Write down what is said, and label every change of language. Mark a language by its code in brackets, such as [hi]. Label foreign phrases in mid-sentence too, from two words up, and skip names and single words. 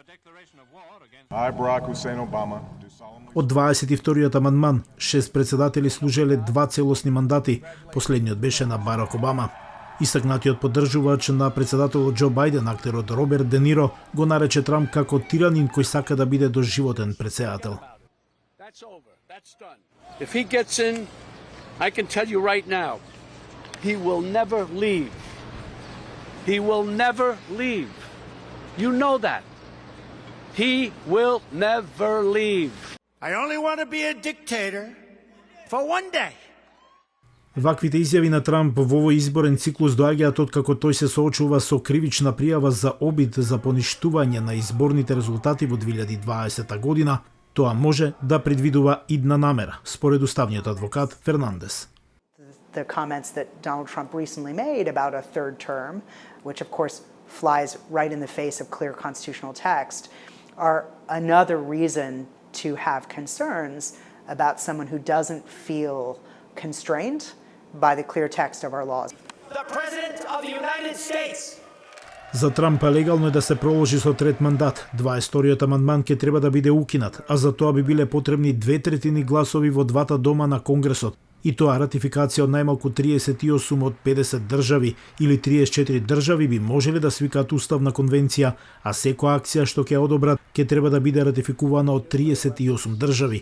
[mk] Од 22-иот амандман, 6 председатели служеле 2 целосни мандати, последниот беше на Барак Обама. Истакнатиот поддржувач на председателот Џо Бајден, актерот Роберт Де Ниро, го нарече Трамп како тиранин кој сака да биде доживотен председател. [en] If he gets in, I can tell you right now, he will never leave. He will never leave. You know that. He will never leave. I only want to be a dictator for one day. [mk] Ваквите изјави на Трамп во овој изборен циклус доаѓаат откако тој се соочува со кривична пријава за обид за поништување на изборните резултати во 2020 година. Тоа може да предвидува идна намера, според уставниот адвокат Фернандес. [en] The comments that Donald Trump recently made about a third term, which of course flies right in the face of clear constitutional text, are another reason to have concerns about someone who doesn't feel constrained by the clear text of our laws. The President of the United States. [mk] За Трамп легално е да се проложи со трет мандат. 22-иот амандман ќе треба да биде укинат, а за тоа би биле потребни 2/3 гласови во двата дома на Конгресот. И тоа ратификација од најмалку 38 од 50 држави или 34 држави би можеле да свикаат уставна конвенција, а секоја акција што ќе одобрат ќе треба да биде ратификувана од 38 држави.